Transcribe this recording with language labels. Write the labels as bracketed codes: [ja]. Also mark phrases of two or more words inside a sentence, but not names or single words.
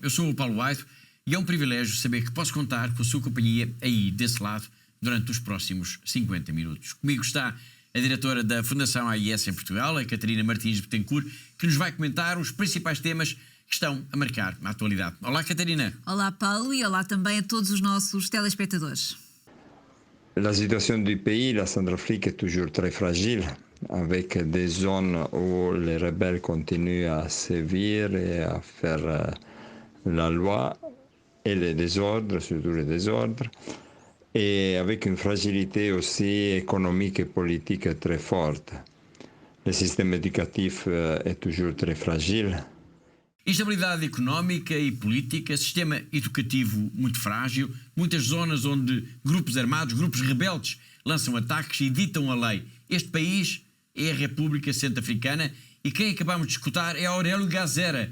[pt] Eu sou o Paulo White e é um privilégio saber que posso contar com a sua companhia aí desse lado durante os próximos 50 minutos. Comigo está a diretora da Fundação AIS em Portugal, a Catarina Martins Betancourt, que nos vai comentar os principais temas que estão a marcar a atualidade. Olá, Catarina. Olá, Paulo, e olá também a todos os nossos telespectadores. [fr] La situation du pays, la Centrafrique, est toujours très fragile, avec des zones où les rebelles continuent à sévir et à faire la loi et les désordres, surtout les désordres, et avec une fragilité aussi économique et politique très forte. Le système éducatif est toujours très fragile. [pt] Instabilidade económica e política, sistema educativo muito frágil, muitas zonas onde grupos armados, grupos rebeldes lançam ataques e ditam a lei. Este país é a República Centro-Africana e quem acabamos de escutar é Aurélio Gazera.